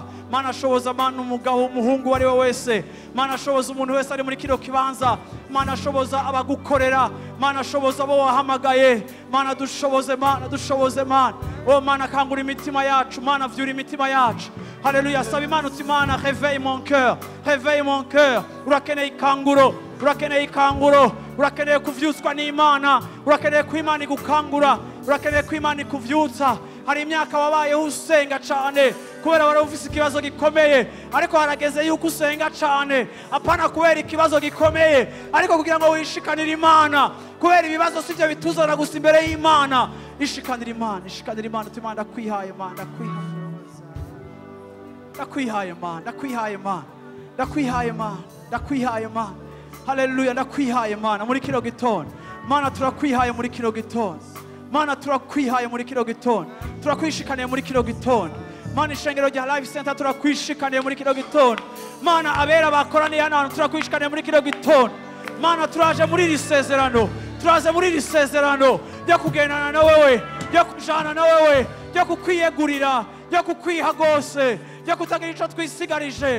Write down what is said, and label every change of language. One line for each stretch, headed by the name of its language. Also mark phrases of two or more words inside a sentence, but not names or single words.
Rundi: Mana shoboza Mana umugabo umuhungu wari we wese. Mana shoboza umuntu wese ari muri kino kibanza. Mana shoboza abagukorera. Mana shoboza abo wahamagaye. Mana dushoboze Mana, dushoboze Mana. Oh Mana kangura imitima yacu. Mana vyura imitima yacu. Haleluya. Saba Imana uti Mana
French: réveille mon cœur. Réveille mon cœur.
Rundi: Urakeneye ikanguro. Urakeneye ikanguro. Urakeneye kuvyutswa n'Imana. Urakeneye ko Imana igukangura. Urakeneye ko Imana ikuvyutsa. Hari imyaka wabayeho usenga cyane kubera wari ufise ikibazo gikomeye, ariko harageze yuko usenga cyane apana kubera ikibazo gikomeye, ariko kugira ngo wishikanire Imana. Kubera ibibazo sivyo bituzana gusa imbere y'Imana. Ishikanire Imana, ishikanire Imana. Uti Imana ndakwihaye Mana, ndakwihaye. Ndakwihaye Mana, ndakwihaye Mana. Ndakwihaye Mana, ndakwihaye Mana. Haleluya. Ndakwihaye Mana muri kino gitondo. Mana turakwihaye muri kino gitondo. Mana turakwihaye muri kino gitondo. Turakwishikaniye muri kino gitondo. Mana ishengero rya Life Center turakwishikaniye muri kino gitondo. Mana abera bakoraniye hano turakwishikaniye muri kino gitondo. Mana turaje muri iri sezerano. Turaje muri iri sezerano ryo kugendana na wewe, ryo kujana na wewe, ryo kukwiyegurira, ryo kukwiha gose, ryo kutagira ico twisigarije.